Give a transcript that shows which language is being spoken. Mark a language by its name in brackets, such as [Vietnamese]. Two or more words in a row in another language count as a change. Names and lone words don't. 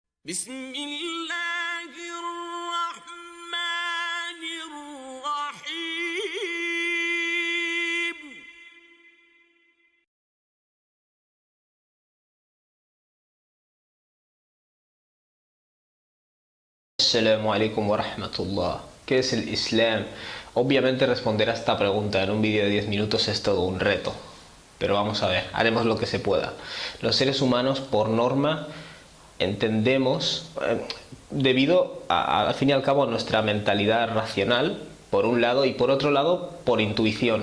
[Arabic] بسم الله الرحمن الرحيم. السلام عليكم ورحمة الله. [Spanish] ¿Qué es el Islam? Obviamente responder a esta pregunta en un vídeo de 10 minutos es todo un reto. Pero vamos a ver, haremos lo que se pueda. Los seres humanos, por norma, entendemos, debido al fin y al cabo a nuestra mentalidad racional, por un lado, y por otro lado, por intuición.